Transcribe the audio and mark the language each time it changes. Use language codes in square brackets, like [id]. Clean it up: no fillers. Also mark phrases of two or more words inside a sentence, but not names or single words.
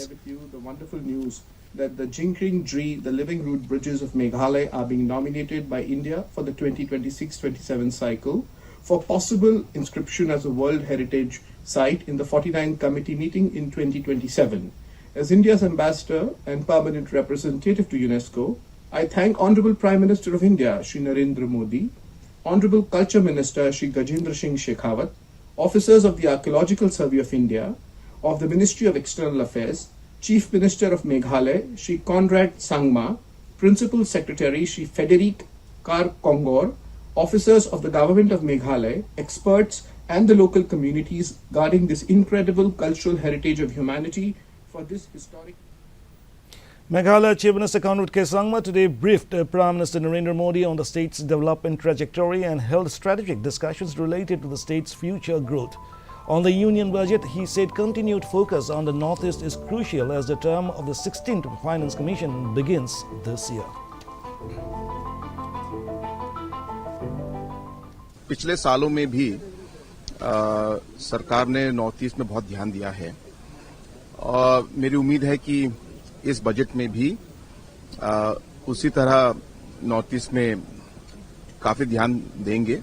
[en] Share with you the wonderful news that the Jinkring Dri, the living root bridges of Meghalaya, are being nominated by India for the 2026-27 cycle for possible inscription as a World Heritage Site in the 49th Committee meeting in 2027. As India's ambassador and permanent representative to UNESCO, I thank Honorable Prime Minister of India, Shri Narendra Modi, Honorable Culture Minister, Shri Gajendra Singh Shekhawat, officers of the Archaeological Survey of India, of the Ministry of External Affairs, Chief Minister of Meghalaya, Shri Conrad Sangma, Principal Secretary, Shri Frederic Kar Kongor, officers of the Government of Meghalaya, experts and the local communities guarding this incredible cultural heritage of humanity for this historic. Meghalaya Chief Minister Conrad K. Sangma today briefed Prime Minister Narendra Modi on the state's development trajectory and held strategic discussions related to the state's future growth. On the union budget, he said continued focus on the Northeast is crucial as the term of the 16th Finance Commission begins this year. [hi] पिछले सालों में भी सरकार ने [en] North East [hi] में बहुत ध्यान दिया है और मेरी उम्मीद है कि इस बजट में भी उसी तरह [en] North East [hi] में काफी ध्यान देंगे।